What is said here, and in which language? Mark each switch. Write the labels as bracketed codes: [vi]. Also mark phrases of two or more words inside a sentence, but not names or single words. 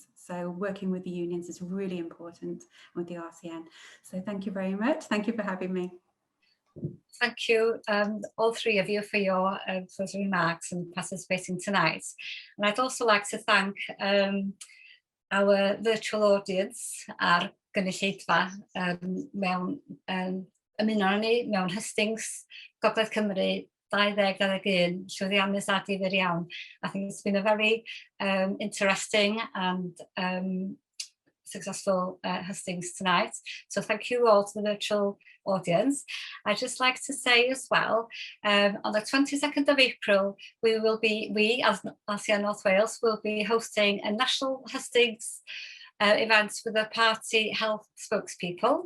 [en] So working with the unions is really important with the RCN. So thank you very much. Thank you for having me. Thank you, all three of you, for your closing remarks and participating tonight. And I'd also like to thank our virtual audience [cy] a'r gynulleidfa mewn ymuno ni mewn Hustings, Gogledd Cymru 2021, llwyddiannus a difyr iawn. [en] I think it's been a very interesting and successful Hustings tonight. So thank you all to the virtual audience. I'd just like to say as well, on the 22nd of April, we as RCN North Wales will be hosting a national Hustings event with the party health spokespeople.